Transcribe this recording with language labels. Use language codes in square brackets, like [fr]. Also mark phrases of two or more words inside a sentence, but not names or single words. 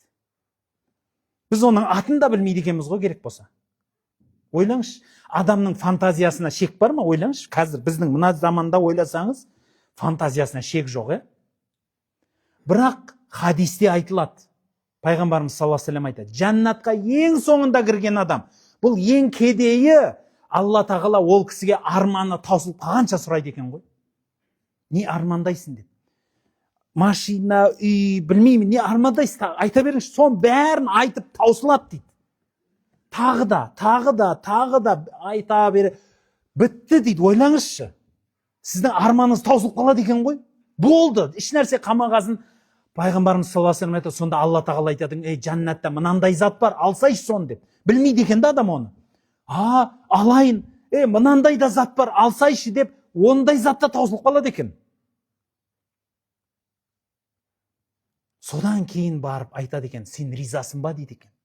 [kk] Біз оның атын да білмейді екенбіз ғой, керек болса. Ойлаңызшы, адамның фантазиясына шек бар ма? Ойлаңызшы, қазір біздің мына заманда ойласаңыз, фантазиясына шек жоқ, Бірақ хадисте айтылады. Пайғамбарымыз [ar] صلى الله عليه وسلم [kk] айтады, жәннатқа ең соңында кірген адам, бұл ең кедейі, Алла тағала ол кісіге арманы таусылып қалғанша сұрайды екен ғой. Не армандайсың деп. Машина, үй, білмеймін, не армандайсың, айта беріңізші, соның бәрін айтып таусылады дейді. Тағы да айта бере, бітті дейді, ойлаңызшы. Сіздің арманыңыз таусылып қалады екен ғой. Болды, еш нәрсе қамағасын. Пайғамбарымыз [ar] صلى الله عليه وسلم [kk] айтады, сонда Алла тағала айтады, жәннатта мынандай зат бар, алсайшы соны деп. Білмейді екен да адам оны. Алайын, мынандай да зат бар, алсайшы деп, ондай затта таусылып қалады екен. Содан кейін барып айтады екен, сен ризасың ба дейді екен.